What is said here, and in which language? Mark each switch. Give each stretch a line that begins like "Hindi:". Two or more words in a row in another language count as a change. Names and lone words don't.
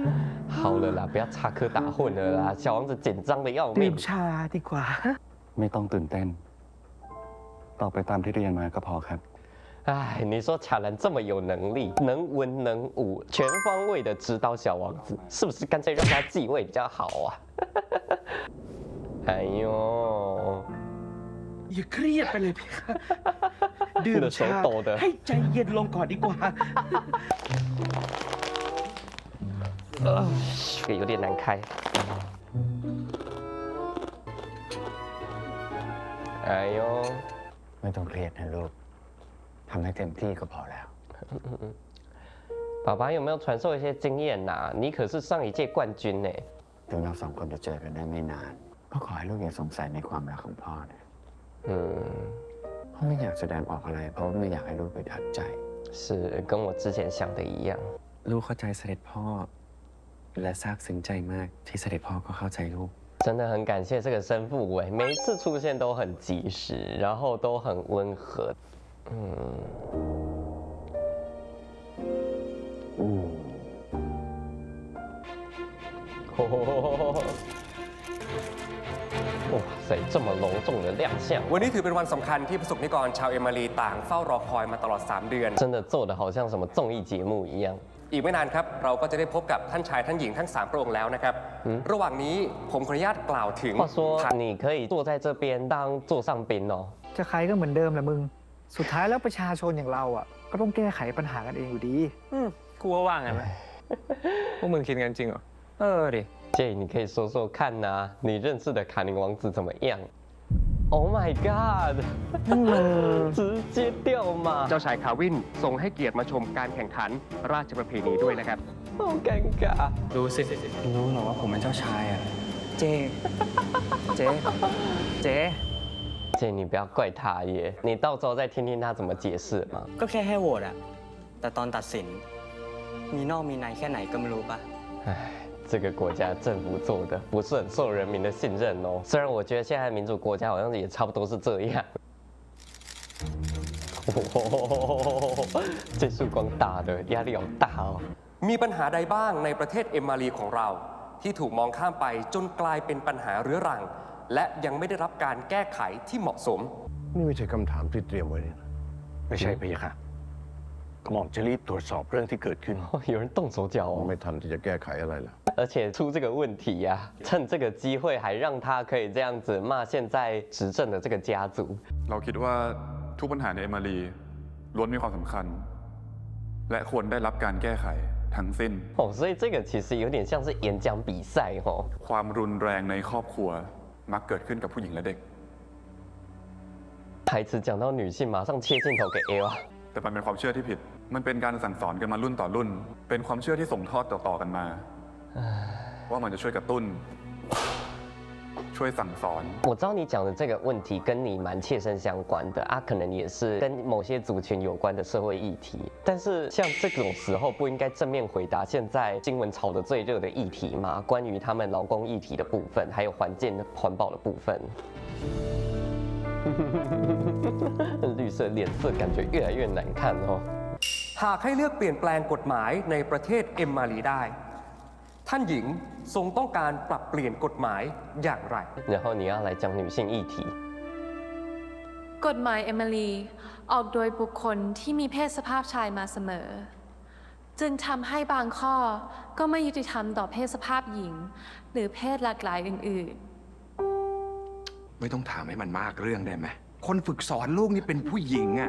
Chinese: 好了啦，不要插科打诨了啦，小王子紧张的要
Thai: ดื่
Chinese: 命。
Thai: มชาดีกว่า ไม่ต้องตื่นเต้นต่อไปตามที่เรียนมาก็พอครับ
Chinese: 哎，你说卡兰这么有能力，能文能武，全方位的指导小王子，是不是干脆让他继位比较好啊？哎呦，
Thai: อย่าเครียดไปเลยพี่ค่ะดื่มชาให้ใจเย็นลงก่อนดีกว่า
Chinese: 这个有点难开。哎呦，
Thai: ไม่ต้องเครียดนะลูกทำให้เต็มที่ก็พอแล้ว
Chinese: 爸爸有没有传授一些经验呐？你可是上一届冠军呢。
Thai: ถึงเราสองคนจะเจอกันได้ไม่นานก็ขอให้ลูกอย่าสงสัยในความรักของพ่อนะพ่อไม่อยากแสดงออกอะไรเพราะไม่อยากให้ลูกไปทัดใจ
Chinese: 是跟我之前想的一样
Thai: ลูกเข้าใจเสด็จพ่อและซาบซึ้งใจมากที่เสด็จพ่อก็เข้าใจลูก
Chinese: 真的很感谢这个生父伟，每一次出现都很及时，然后都很温和。哇塞，这么隆重的亮相！
Thai: วันนี้ถือเป็นวันสำคัญที่ประสบนิกรชาวเอมารีต่างเฝ้ารอคอยมาตลอด3 เดือน
Chinese: 真的做的好像什么综艺节目一样。
Thai: อีกไม่นานครับเราก็จะได้พบกับท่านชายท่านหญิงทั้ง3 พระองค์แล้วนะครับระหว่างนี้ผมขออนุญาตกล่าวถึง
Chinese: 话说你可以坐在这边当座上宾哦。
Thai: จะใครก็เหมือนเดิมแหละมึงสุดท้ายแล้วประชาชนอย่างเราอ่ะก็ต้องแก้ไขปัญหากันเองอยู่ดี กูว่างั้นไหมพวกมึงคิดกันจริงเหรอดิ
Chinese: Jay，你可以说说看呐，你认识的卡宁王子怎么样 ？
English: Oh my god！
Chinese: 直接掉嘛！
Thai: เจ้าชายคาวินทรงให้เกียรติมาชมการแข่งขันราชประเพณีด้วยนะครับ
Chinese: 好尴尬。
Thai: รู้สิ รู้หรอว่าผมเป็นเจ้าชายอ่ะ เจ๊
Chinese: 姐，你不要怪他耶，你到时候再听听他怎么解释嘛。
Thai: ก็แค่ให้โหวตอะแต่ตอนตัดสิน มีนอกมีในแค่ไหนก็ไม่รู้ปะ
Chinese: 唉，这个国家政府做的不是很受人民的信任哦。虽然我觉得现在的民主国家好像也差不多是这样。这束光大的压力好大哦。
Thai: มีปัญหาใดบ้างในประเทศเอมมารีของเรา ที่ถูกมองข้ามไปจนกลายเป็นปัญหาเรื้อรัง และยังไม่ได้รับการแก้ไขที่เหมาะสม นี่ไม่ใช่คำถามที่เตรียมไว้นี่นะ ไม่ใช่พะยะค่ะกระหม่อมจะรีบตรวจสอบเรื่องที่เกิดขึ้น
Chinese: 有人动手脚哦。
Thai: ไม่ทันที่จะแก้ไขอะไรแล้ว
Chinese: 而且出这个问题呀、趁这个机会还让他可以这样子骂现在执政的这个家族。
Thai: เราคิดว่าทุกปัญหาในเอมารีล้วนมีความสำคัญ และควรได้รับการแก้ไขทั้งสิ้น
Chinese: 哦，所以这个其实有点像是演讲比赛哦。
Thai: ความรุนแรงในครอบครัวมักเกิดขึ้นกับผู้หญิงและเด็ก
Chinese: 台词讲到女性，马上切镜头给 Ava。
Thai: แต่มันเป็นความเชื่อที่ผิด มันเป็นการสั่งสอนกันมารุ่นต่อรุ่น เป็นความเชื่อที่ส่งทอดต่อๆกันมา ว่ามันจะช่วยกระตุ้น ช่วยสั่งสอน
Chinese: 我知道你讲的这个问题跟你蛮切身相关的啊，可能也是跟某些族群有关的社会议题。但是像这种时候不应该正面回答现在新闻炒得最热的议题吗？关于他们劳工议题的部分，还有环保的部分。绿色脸色感觉越来越难看哦。
Thai: หากให้เลือกเปลี่ยนแปลงกฎหมายในประเทศเอมมารีได้ ท่านหญิงทรงต้องการปรับเปลี่ยนกฎหมายอย่างไร
Chinese: 然后你要来讲女性议题。
Thai: กฎหมายเอมิลีออกโดยบุคคลที่มีเพศสภาพชายมาเสมอ จึงทำให้บางข้อก็ไม่ยุติธรรมต่อเพศสภาพหญิง หรือเพศหลากหลายอื่น ไม่ต้องถามให้มันมากเรื่องได้ไหม คนฝึกสอนลูกนี่เป็นผู้หญิงอ่ะ